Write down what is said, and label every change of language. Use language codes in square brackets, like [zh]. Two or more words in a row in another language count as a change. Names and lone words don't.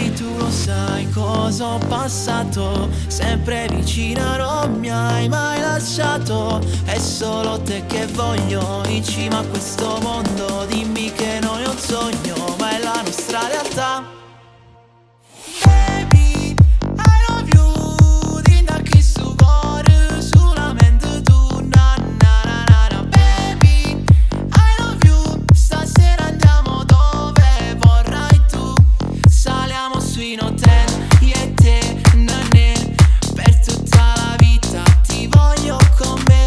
[it] tu lo sai cosa ho passato, sempre vicina non mi hai mai lasciato. È solo te che voglio in cima a questo mondo. Dimmi che non è un sogno ma è la nostra realtà. [en] Baby, I love you, [it] tinta qui su cuore, solamente tu, na na na na na. [en] Baby, I love you, [it] stasera andiamo dove vorrai tu. Saliamo su in hotel, io e te, nanè, per tutta la vita ti voglio con me.